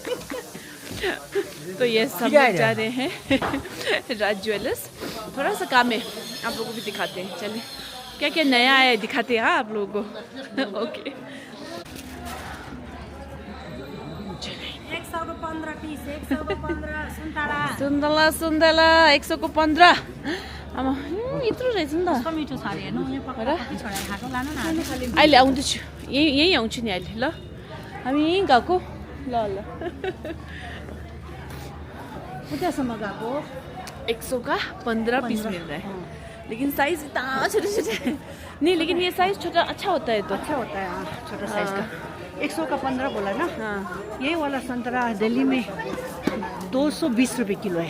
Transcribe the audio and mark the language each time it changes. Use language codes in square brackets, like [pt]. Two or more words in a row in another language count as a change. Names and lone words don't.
[hi] तो ये सब लोग जा रहे हैं राज ज्वेलर्स। थोड़ा सा काम है, आप लोगों को भी दिखाते हैं। चलिए क्या क्या नया आया है दिखाते हैं आप लोगों को। ओके 115 पीस, 115 [ne] सुन्दला 100 को 15। आमा यत्रो रहेछ नि त। मिठो छ अरे हेर्नु, हाटो लानु न। अहिले आउँदैछु, यहीँ आउँछु नि अहिले। ल हामी यहीँ गएको। [hi] ल 100 का 15 पीस मिल रहा है, लेकिन साइज इतना छोटे छोटे नहीं, लेकिन ये साइज छोटा अच्छा होता है। तो अच्छा होता है हाँ, छोटा साइज का। 100 का 15 बोला ना। हाँ ये वाला संतरा दिल्ली में 220 रुपए किलो है।